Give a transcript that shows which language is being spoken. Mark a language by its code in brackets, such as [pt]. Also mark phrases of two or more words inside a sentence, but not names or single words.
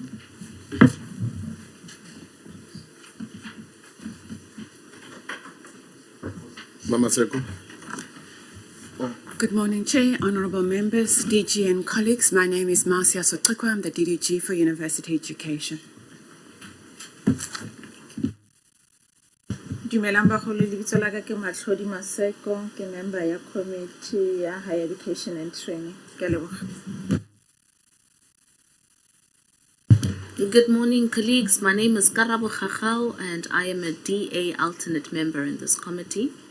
[en] Mama Seko. Good morning, Chair, honorable members, DG and colleagues. My name is Marcia Sotikwa. I'm the DDG for University Education. [nso] Dumelang bagolo lebitso la ka ke Matlhodi Maseko ke member ya committee ya [en] higher education and training. [nso] Ke a leboga. [en] Good morning, colleagues. My name is Karabo Khachao and I am a DA alternate member in this committee.